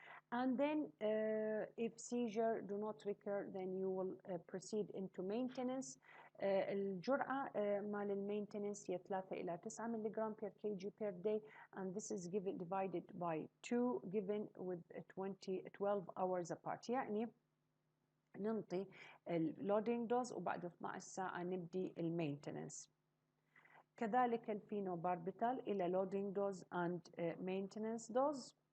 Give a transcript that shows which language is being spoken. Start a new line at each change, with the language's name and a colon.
English: And then if seizure do not recur, then you will proceed into maintenance.
Arabic: الجرعة مال المينتنس هي 3 إلى 9 ملغ
English: per kg per day, and this is given divided by 2, given with 12 hours apart.
Arabic: يعني ننطي اللودينج دوز وبعد 12 ساعة نبدي المينتنس. كذلك الفينوباربيتال إلى loading dose and maintenance dose.